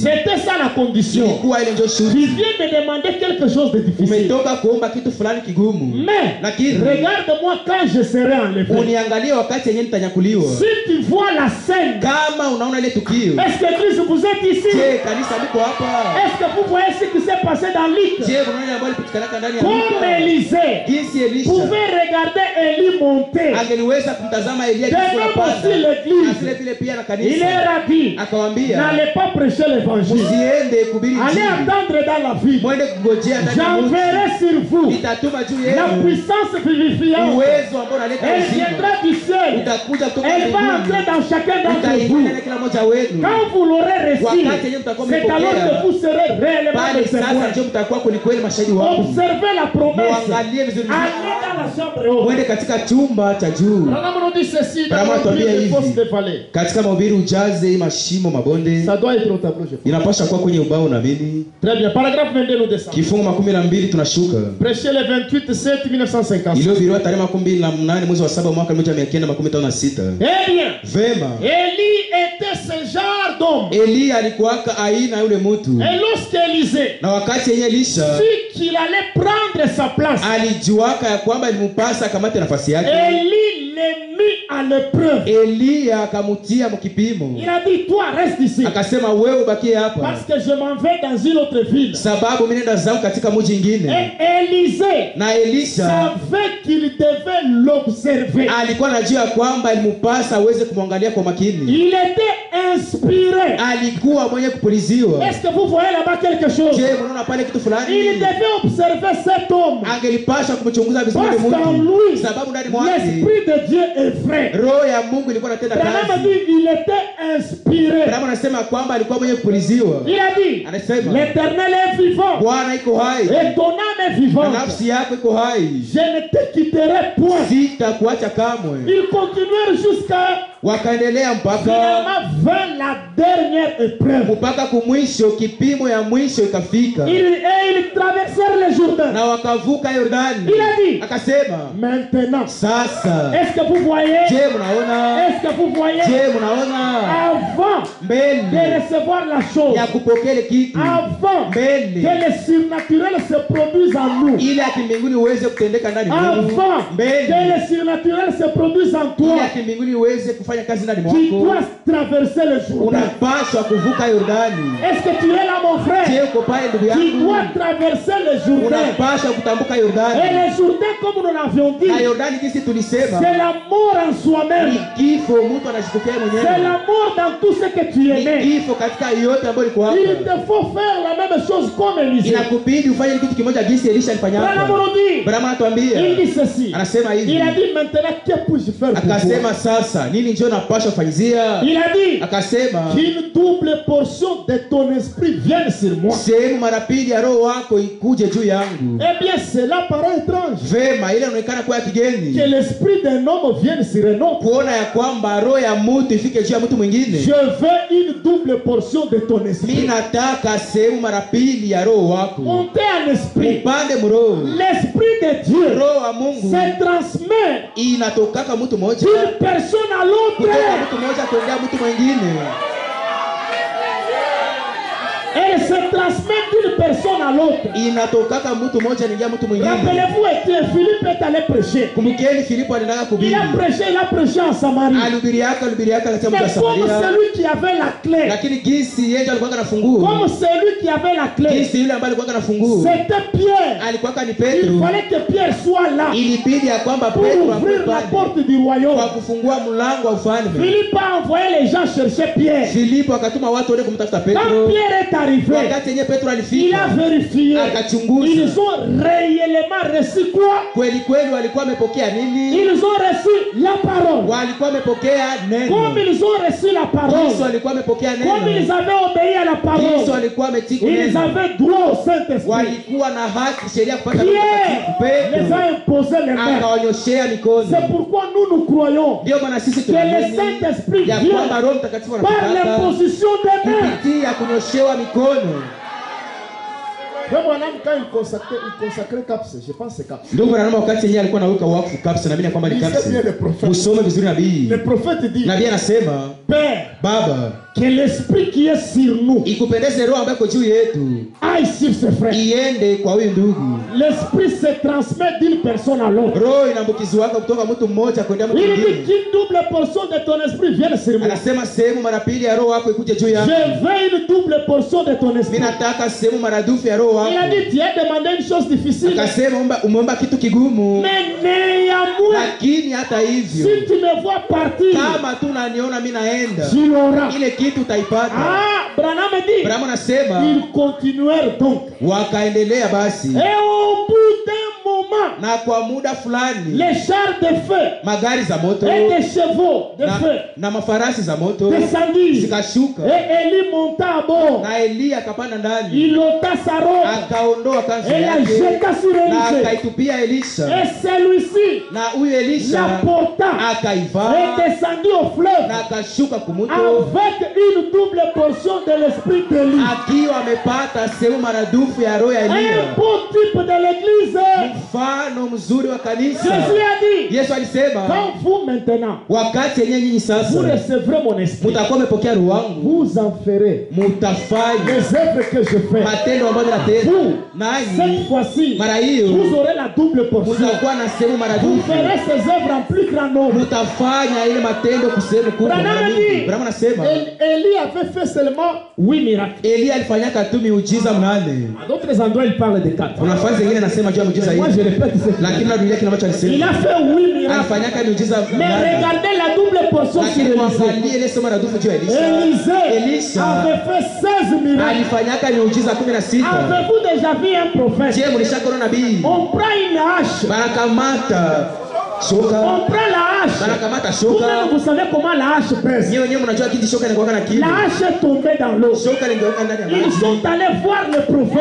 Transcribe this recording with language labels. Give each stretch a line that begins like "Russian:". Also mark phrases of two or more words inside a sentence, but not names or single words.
French: C'était ça la condition.
Swahili: ilikuwa ile ndio
French: Tu
Swahili: shurti.
French: viens de demander quelque chose de difficile.
Swahili: Umetoka kuomba kitu fulani kigumu,
French: Mais
Swahili: lakini
French: regarde-moi quand je serai enlevé.
Swahili: uniangalie wakati yenyewe nitanyakuliwa.
French: Si tu vois la scène,
Swahili: Kama unaona ile tukio,
French: est-ce que Christ vous êtes ici?
Swahili: je kanisa liko hapa,
French: Est-ce que vous voyez ce qui s'est passé dans Luc?
Swahili: je unaona ambayo ilipitikana ndani ya
French: Comme
Swahili: Luka,
French: Élisée
Swahili: jinsi Elisha
French: pouvait regarder Élie monter.
Swahili: angeliweza kumtazama Elia jinsi Tena anapanda,
French: aussi l'église.
Swahili: na vile vile pia na
French: Il
Swahili: kanisa.
French: leur a dit,
Swahili: Akawaambia
French: n'allez pas prêcher l'évangile.
Swahili: msiende kuhubiri
French: Allez
Swahili: injili,
French: attendre dans la ville.
Swahili: mwende kungojea ndani ya mji.
French: J'enverrai sur vous
Swahili: Nitatuma juu
French: la
Swahili: yenu
French: puissance vivifiante.
Swahili: uwezo ambao unaleta
French: Elle
Swahili: uzima,
French: viendra du ciel.
Swahili: utakuja kutoka
French: Elle va entrer
Swahili: mbinguni,
French: dans chacun d'entre
Swahili: utaingia
French: vous.
Swahili: ndani ya kila mmoja wenu.
French: Quand vous l'aurez reçu,
Swahili: Wakati yenyewe mtakuwa
French: c'est alors
Swahili: mmepokea,
French: que vous serez réellement
Swahili: bali
French: des
Swahili: sasa
French: témoins.
Swahili: ndio mtakuwa kweli kweli mashahidi wangu.
French: Observez la promesse.
Swahili: Muangalie vizuri,
French: Allez dans la chambre haute.
Swahili: mwende katika chumba cha juu.
French: Branham nous dit ceci dans
Swahili: Branham
French: le
Swahili: atuambia
French: livre de
Swahili: hivi.
French: Fosse des Vallées.
Swahili: Katika mahubiri ujaze hii mashimo mabonde,
French: Ça doit être au tableau, je pense.
Swahili: inapasha kuwa kwenye ubao na mimi.
French: Très bien. Paragraphe 22, nous descendons.
Swahili: Kifungu 12 tunashuka,
French: Prêché le 28/7/1950.
Swahili: iliyohubiriwa tarehe 28 mwezi wa 7 mwaka 1956.
French: Eh bien,
Swahili: Vema,
French: Élie était ce genre d'homme.
Swahili: Elia alikuwaka aina yule mtu,
French: Et lorsqu'Élisée
Swahili: na wakati yenye Elisha
French: sut qu'il allait prendre sa sa place.
Swahili: alijuaka ya kwamba ilimpasa akamate nafasi yake.
French: Élie l'a mis à l'épreuve.
Swahili: Eliya akamutia mkipimo,
French: Il a dit, toi reste ici.
Swahili: akasema wewe ubakie hapa,
French: Parce que je m'en vais dans une autre ville.
Swahili: sababu mimi nenda zangu katika mji mwingine.
French: Et Élisée
Swahili: Na Elisha
French: savait qu'il devait l'observer.
Swahili: alikuwa anajua kwamba ilimpasa aweze kumwangalia kwa makini.
French: Il était inspiré.
Swahili: Alikuwa mwenye kupuliziwa.
French: Est-ce que vous voyez là-bas quelque chose?
Swahili: Je, mnaona pale kitu
French: Il
Swahili: fulani?
French: devait observer cet homme.
Swahili: Angelipasha kumchunguza vizuri
French: Parce qu'en
Swahili: mtu,
French: lui,
Swahili: sababu ndani mwake
French: l'Esprit de Dieu est vrai.
Swahili: roho ya Mungu ilikuwa inatenda
French: Branham
Swahili: kazi.
French: dit il était inspiré.
Swahili: Branham anasema kwamba alikuwa mwenye kupuliziwa.
French: Il a dit
Swahili: Anasema
French: l'Éternel est vivant
Swahili: Bwana iko hai
French: et ton âme est
Swahili: na
French: vivante.
Swahili: nafsi yako iko hai,
French: Je ne te quitterai point.
Swahili: sitakuacha kamwe.
French: Ils continuèrent jusqu'à
Swahili: Wakaendelea mpaka
French: finalement vers la dernière épreuve.
Swahili: mpaka kumwisho, kipimo ya mwisho ikafika,
French: Ils traversèrent le Jourdain.
Swahili: na wakavuka Yordani.
French: Il a dit
Swahili: Akasema
French: maintenant,
Swahili: sasa,
French: est-ce que vous voyez?
Swahili: je mnaona,
French: Est-ce que vous voyez?
Swahili: je mnaona,
French: Avant de
Swahili: mbele
French: recevoir la chose,
Swahili: ya kupokea ile kitu,
French: avant que
Swahili: mbele
French: le surnaturel se produise en nous,
Swahili: ile ya kimbinguni uweze kutendeka ndani mwako,
French: avant que
Swahili: mbele
French: le surnaturel se produise en
Swahili: ile
French: toi,
Swahili: ya kimbinguni uweze kufanya kazi ndani
French: tu
Swahili: mwako,
French: dois traverser le Jourdain.
Swahili: unapaswa kuvuka Yordani.
French: Est-ce que tu es là, mon
Swahili: Je
French: frère?
Swahili: uko pale ndugu
French: Tu
Swahili: yangu,
French: dois traverser le Jourdain.
Swahili: unapaswa kutambuka
French: Et
Swahili: Yordani.
French: le Jourdain, comme nous l'avions dit,
Swahili: Na Yordani jinsi tulisema
French: c'est la mort en
Swahili: ni
French: soi-même.
Swahili: kifo, mtu anajikufia
French: C'est
Swahili: mwenyewe,
French: la mort dans tout ce que tu
Swahili: ni
French: aimais.
Swahili: kifo katika yote ambayo liko
French: Il
Swahili: hapa.
French: te faut faire la même chose comme Élisée.
Swahili: Inakubidi ufanye kitu kimoja jinsi Elisha alifanya
French: Branham
Swahili: hapa.
French: nous dit,
Swahili: Branham
French: il
Swahili: anatuambia,
French: dit ceci.
Swahili: anasema hivi,
French: Il a dit maintenant, que puis-je faire pour toi?
Swahili: akasema sasa nini ndio napaswa kufanyizia?
French: Il a dit
Swahili: Akasema
French: qu'une double portion de ton esprit vienne sur moi.
Swahili: sehemu mara pili ya roho wako ikuje juu yangu.
French: Eh bien, cela paraît étrange.
Swahili: Vema, ile inaonekana kuwa ya
French: Que
Swahili: kigeni,
French: l'esprit d'un homme vienne sur un autre.
Swahili: kuona ya kwamba roho ya mtu ifike juu ya mtu mwingine.
French: Je veux une double portion de ton
Swahili: Mimi
French: esprit.
Swahili: nataka sehemu mara pili ya roho wako,
French: Monter en esprit.
Swahili: upande mroho.
French: L'esprit de Dieu
Swahili: Roho wa Mungu
French: se transmet
Swahili: inatokaka mtu mmoja
French: d'une personne à
Swahili: kutoka
French: l'autre.
Swahili: mtu mmoja kuendea mtu mwingine,
French: Elle se transmet d'une personne à l'autre.
Swahili: inatokaka mtu mmoja anaingia mtu mwingine.
French: Rappelez-vous, Philippe est allé prêcher.
Swahili: Kumbukeni Filipo aliendaka
French: Il
Swahili: kuhubiri,
French: a prêché en Samarie.
Swahili: alihubiriaka katika mji wa
French: Mais comme
Swahili: Samaria,
French: celui qui avait la clé,
Swahili: lakini jinsi yeye alikuwa na funguo,
French: comme celui qui avait la clé,
Swahili: jinsi yule ambaye alikuwa na funguo
French: c'était Pierre.
Swahili: alikuwa ni
French: Il
Swahili: Petro,
French: fallait que Pierre soit là
Swahili: ilibidi ya kwamba
French: pour
Swahili: Petro
French: ouvrir la
Swahili: akupande
French: porte du royaume.
Swahili: kwa kufungua mlango wa ufalme.
French: Philippe a envoyé les gens chercher Pierre.
Swahili: Filipo akatuma watu waende kumtafuta
French: Quand
Swahili: Petro.
French: Pierre est arrivé,
Swahili: Wakati yenyewe Petro
French: il a
Swahili: alifika,
French: vérifié.
Swahili: akachunguza
French: Ils ont réellement reçu quoi?
Swahili: kweli kweli walikuwa wamepokea nini.
French: Ils ont reçu la parole.
Swahili: Walikuwa wamepokea neno.
French: Comme ils ont reçu la parole,
Swahili: Kristo alikuwa amepokea
French: comme ils
Swahili: neno.
French: avaient obéi à la
Swahili: Kristo
French: parole,
Swahili: alikuwa ametii
French: ils
Swahili: neno.
French: avaient droit au Saint-Esprit.
Swahili: Walikuwa na haki sheria kupata
French: Pierre les
Swahili: Petro
French: a imposé les mains.
Swahili: akawanyoshea mikono.
French: C'est pourquoi nous croyons
Swahili: Ndio maana sisi
French: que le
Swahili: tunaamini
French: Saint-Esprit
Swahili: ya
French: vient
Swahili: kwamba Roho Mtakatifu
French: par
Swahili: anataka
French: l'imposition des mains.
Swahili: kupitia kunyoshewa mikono.
French: Frère Branham, quand il consacrait CAPS, je pense que c'est CAPS.
Swahili: Ndugu Branham wakati yeye alikuwa anaweka wakfu kabisa, na mimi kwamba ni
French: Lisez
Swahili: kabisa.
French: bien les prophètes.
Swahili: Usome vizuri nabii.
French: Le prophète dit,
Swahili: Nabii anasema,
French: Père,
Swahili: Baba,
French: que l'Esprit qui est sur nous
Swahili: ikupendeze roho ambayo iko juu yetu
French: aille sur ses frères.
Swahili: iende kwa huyu ndugu.
French: L'Esprit se transmet d'une personne à l'autre.
Swahili: Roho inaambukizwaka kutoka mtu mmoja kwenda mtu
French: Il dit
Swahili: mwingine.
French: qu'une double portion de ton esprit vienne sur moi.
Swahili: Anasema sehemu mara pili ya roho wako ikuje juu
French: Je
Swahili: yangu.
French: veux une double portion de ton esprit.
Swahili: Mimi nataka sehemu maradufu ya roho
French: Il a
Swahili: wako.
French: dit, tu as demandé une chose difficile.
Swahili: Akasema umeomba kitu kigumu,
French: Mais néanmoins,
Swahili: lakini hata hivyo
French: si tu me vois partir,
Swahili: kama tu unaniona mimi naenda,
French: tu l'auras.
Swahili: ile kitu utaipata.
French: Ah, Branham dit,
Swahili: Branham anasema
French: ils continuèrent donc.
Swahili: wakaendelea basi,
French: Et au bout d'un moment,
Swahili: na kwa muda fulani
French: les chars de feu
Swahili: magari za moto
French: et des chevaux de feu
Swahili: na mafarasi za moto
French: descendirent.
Swahili: zikashuka,
French: Et Élie monta à bord.
Swahili: na Eliya akapanda ndani,
French: Il ôta sa robe
Swahili: akaondoa kanzu
French: et la
Swahili: yake
French: jeta sur
Swahili: na
French: Élisée.
Swahili: akaitupia Elisha,
French: Et celui-ci
Swahili: na huyu
French: la
Swahili: Elisha
French: porta
Swahili: akaivaa
French: et descendit au fleuve
Swahili: na akashuka kumuto
French: avec une double portion de l'esprit d'Élie.
Swahili: akiwa amepata sehemu maradufu ya roho ya
French: Un
Swahili: Eliya.
French: beau type de l'église.
Swahili: Mfano mfano mzuri wa kanisa.
French: Jésus a dit,
Swahili: Yesu alisema
French: quand vous maintenant,
Swahili: wakati yenyewe nyinyi
French: vous
Swahili: sasa
French: recevrez mon esprit,
Swahili: mtakuwa mmepokea roho wangu,
French: vous en ferez
Swahili: mtafanya
French: les œuvres que je fais.
Swahili: matendo ambayo natenda.
French: Vous,
Swahili: Nanyi
French: cette fois-ci,
Swahili: mara hiyo
French: vous aurez la double portion.
Swahili: mtakuwa na sehemu
French: Vous
Swahili: maradufu,
French: ferez ces œuvres en plus grand nombre.
Swahili: mtafanya ile matendo kusehemu kubwa mara
French: Branham
Swahili: mingi.
French: dit,
Swahili: Branham anasema
French: Élie avait fait seulement 8 miracles.
Swahili: Elia alifanyaka tu miujiza 8.
French: À d'autres endroits, il parle de 4.
Swahili: Kuna nafasi zingine anasema juu ya miujiza
French: Moi, je
Swahili: hii,
French: répète ce qu'il
Swahili: lakini narudia kile ambacho
French: Il
Swahili: alisema.
French: a fait 8 miracles.
Swahili: Alifanyaka miujiza
French: Mais
Swahili: 8,
French: regardez la double portion sur
Swahili: lakini
French: Élisée.
Swahili: mwangalie ile somo maradufu juu ya Elisha.
French: Élisée avait fait 16 miracles.
Swahili: Alifanyaka miujiza 16.
French: Avez-vous déjà vu un prophète?
Swahili: Je, mlishakaona nabii
French: On prend une hache.
Swahili: banakamata shoka,
French: On prend la hache.
Swahili: banakamata
French: Vous-même,
Swahili: shoka.
French: vous savez comment la hache pèse.
Swahili: Nyewe wenyewe mnajua kiti shoka inakuwa na kile.
French: La hache est tombée dans l'eau.
Swahili: Shoka lingeuka ndani ya
French: Ils
Swahili: maji.
French: sont allés voir le prophète.